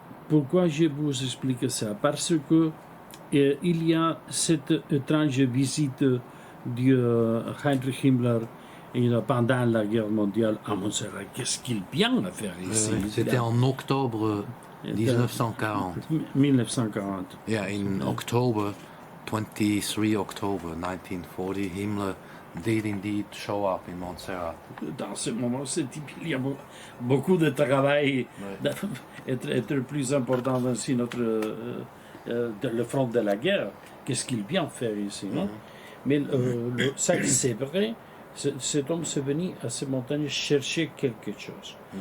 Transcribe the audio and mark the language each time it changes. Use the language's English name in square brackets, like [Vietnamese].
[French] Pourquoi je vous explique ça? Parce que il y a cette étrange visite de Heinrich Himmler pendant la guerre mondiale à Montserrat. Qu'est-ce qu'il vient à faire ici? C'était en octobre 1940. 1940. [English] Yeah, in October, 23 October 1940, Himmler did indeed show up in Montserrat. [French] Dans ce moment, il y a beaucoup de travail, être plus important aussi le front de la guerre. Qu'est-ce qu'il vient faire ici, non? Mais ça, c'est vrai, cet homme s'est venu à ces montagnes chercher quelque chose.